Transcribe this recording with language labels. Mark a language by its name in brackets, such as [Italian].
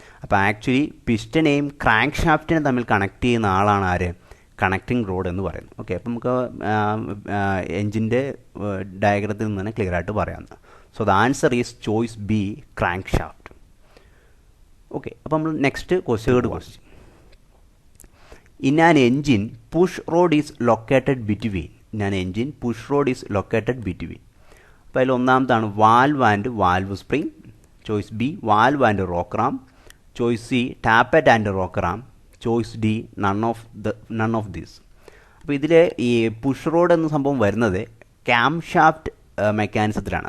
[Malayalam] അപ്പോൾ actually പിസ്റ്റനെയും crank ഷാഫ്റ്റിനെ തമ്മിൽ connect ചെയ്യുന്ന ആളാണ് ആര്? കണക്റ്റിംഗ് റോഡ് എന്ന് പറയുന്നത്. ഓക്കെ, അപ്പോൾ നമുക്ക് എഞ്ചിൻ്റെ ഡയഗ്രത്തിൽ നിന്ന് തന്നെ ക്ലിയർ ആയിട്ട് പറയാം. [English] so the answer is choice B, [Malayalam] crank shaft. Okay, അപ്പോൾ നമ്മൾ next question. [English] In an engine, push rod is located between. In an engine, push rod is located between. [Malayalam] അപ്പോൾ അതിൽ ഒന്നാമതാണ് valve and valve spring. Choice B valve and rock Ram. Choice C tappet and rock Ram. Choice D none of these. അപ്പോൾ ഇതിൽ ഈ push road എന്ന സംഭവം വരുന്നത് cam shaft മെക്കാനിസത്തിലാണ്.